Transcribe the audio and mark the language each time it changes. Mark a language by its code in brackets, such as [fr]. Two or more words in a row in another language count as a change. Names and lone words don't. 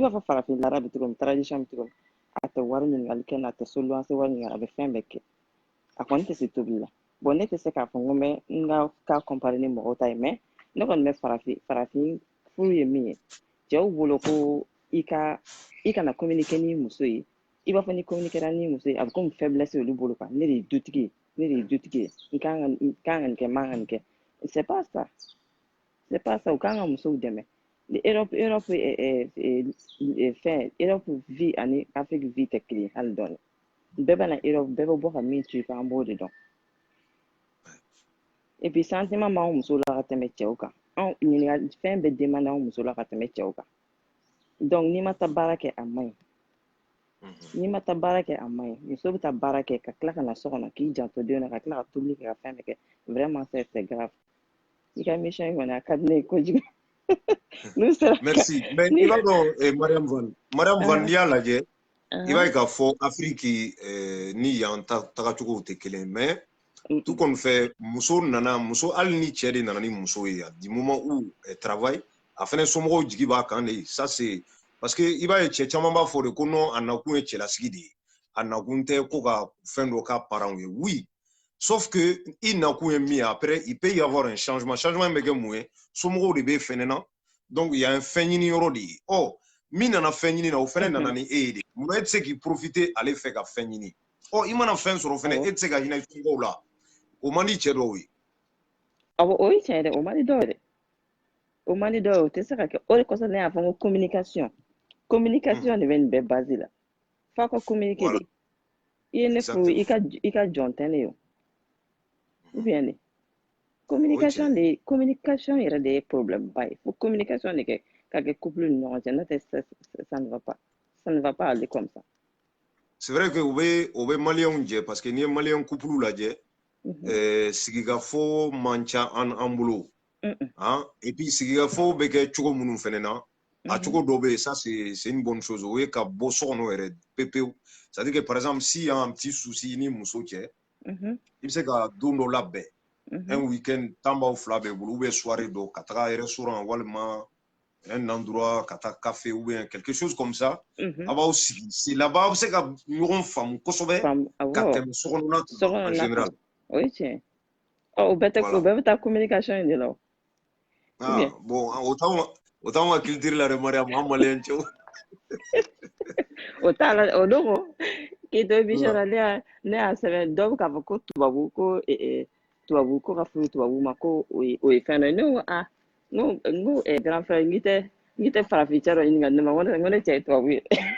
[bm] b'a fɔ farafin lara bɛ cogo min tradition bɛ cogo min a tɛ wari ɲininkali kɛ n'a tɛ so luwanse wari ɲininkali a bɛ fɛn bɛɛ kɛ a kɔni tɛ se tobili la bon ne tɛ se k'a fɔ n ko n bɛ n ka [fr] cas comparer [bm] ni mɔgɔw ta ye mais ne kɔni bɛ farafin furu ye min ye cɛw bolo ko i kana communiquer ni muso ye i b'a fɔ ni communiquera ni muso ye a bɛ komi faiblesse olu bolo quoi ne de ye dutigi ye ne de ye dutigi ye n kan ka nin kɛ n man ka nin kɛ [fr] c'est pas ça c'est pas ça [bm] u kan ka musow dɛmɛ ni Europe fɛn Europe vie ani Afrique vie tɛ kelen ye hali dɔɔni bɛɛ bɛ na Europe bɛɛ bɛ bɔ ka min to i kan an b'o de dɔn [fr] et puis sentiment [bm] b'anw muso la ka tɛmɛ cɛw kan anw ɲininkali fɛn bɛɛ demande anw muso la ka tɛmɛ cɛw kan donc n'i ma taa baara kɛ a man ɲi n'i ma taa baara kɛ a man ɲi muso bɛ taa baara kɛ ka tila ka na so kɔnɔ k'i janto denw na ka tila ka tobili kɛ ka fɛn bɛɛ kɛ [fr] vraiment c'est grave [bm] i ka émission in kɔni a ka di ne ye kojugu n'u sera [fr] merci mais [bm] i b'a dɔn Mariam Van n'i y'a lajɛ i b'a ye k'a fɔ Afrique ni yan tagacogow tɛ kelen [fr] mais tu [bm] kɔni fɛ muso hali ni cɛ de nana ni muso ye [fr] du moment où elle travaille [bm] a fɛnɛ somɔgɔw jigi b'a kan de [fr] ça c'est parce que [bm] i b'a ye cɛ caman b'a fɔ de ko non a nakun ye cɛlasigi de ye a nakun tɛ ko ka fɛn dɔ k'a parents ye [fr] oui sauf que [bm] i nakun ye min ye [fr] après il peut y avoir un changement [bm] bɛ kɛ mun ye somɔgɔw de bɛ fɛnɛ na [fr] donc il y a un [bm] fɛn ɲini yɔrɔ de ye min nana fɛn ɲini na o fɛnɛ nana ni e ye de munna e tɛ se k'i profiter ale fɛ ka fɛn ɲini i mana fɛn sɔrɔ fɛnɛ e tɛ se ka hinɛ somɔgɔw la o man di cɛ dɔw ye o ye tiɲɛ dɛ o man di dɔw ye dɛ o man di dɔw ye o tɛ se ka kɛ o de kosɔn ne y'a fɔ n ko communication de bɛ nin bɛɛ base la f'a ka communiquer de i ye ne furu i ka jɔn tɛ ne ye [fr] ou bien [bm] de communication yɛrɛ de ye problème ba ye fo communication de kɛ ka kɛ couple ni ɲɔgɔn cɛ n'o tɛ [fr] ça ne va pas aller comme ça c'est vrai que [bm] o bɛ maliyɛnw jɛ [fr] parce que [bm] n'i ye maliyɛn couple lajɛ sigikafɔ man ca an bolo [fr] et puis [bm] sigikafɔ bɛ kɛ cogo minnu fɛnɛ na a cogo dɔ bɛ yen [fr] ça c'est une bonne chose [bm] o ye ka bɔ so kɔnɔ yɛrɛ pepewu [fr] c'est à dire que par exemple si y a un petit souci [bm] ni muso cɛ i bɛ se ka don dɔ labɛn [fr] un week-end [bm] tanbaw fila bɛ bolo [fr] ou bien soirée [bm] dɔ ka taga restaurant walima [fr] un endroit [bm] ka taa café [fr] ou bien quelque chose comme ça [bm] a b'aw sigi [fr] c'est là-bas [bm] a bɛ se ka ɲɔgɔn faamu kosɛbɛ ka tɛmɛ sokɔnɔna [fr] en général [bm] o ye tiɲɛ o bɛɛ bɛ taa communication in de la bon o t'anw ka culture la dɛ Mariam an maliyɛn cɛw o t'a la o don k'i to Bishara ne y'a sɛbɛn dɔw bɛ k'a fɔ ko tubabu ko ka furu tubabu ma ko o ye fɛn dɔ ye ne ko n ko [fr] grand frère [bm] n k'i tɛ farafin cɛ dɔ ɲininka ne ma n ko ne cɛ ye tubabu ye